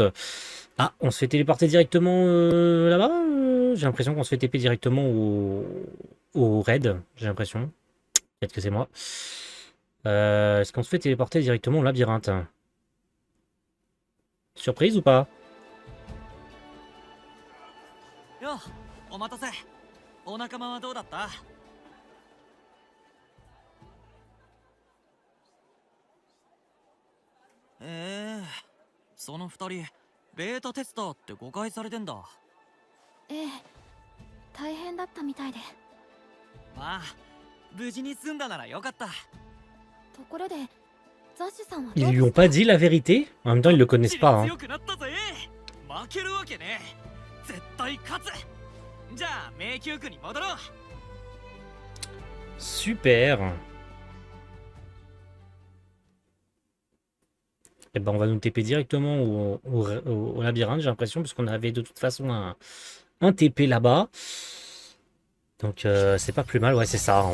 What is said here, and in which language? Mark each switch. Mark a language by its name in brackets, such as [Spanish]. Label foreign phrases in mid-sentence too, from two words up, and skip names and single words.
[French] Ah, on se fait téléporter directement là-bas. J'ai l'impression qu'on se fait TP directement au raid. J'ai l'impression. Peut-être que c'est moi. Est-ce qu'on se fait téléporter directement au labyrinthe? Surprise ou pas? [Japanese] ようお待たせ。お仲間はどうだった？その二人ベータテスターって誤解されてんだ。ええ、大変だったみたいで。まあ無事に済んだならよかった。ところでザッシュさんは [French] Ils lui ont pas dit la vérité? En même temps, ils le connaissent pas. Hein. [Japanese] 強くなったぜ。負けるわけね。絶対勝つ。じゃあ迷宮区に戻ろう。 [French] Super. Et ben on va nous TP directement au labyrinthe, j'ai l'impression, parce qu'on avait de toute façon un TP là-bas. Donc c'est pas plus mal, ouais c'est ça.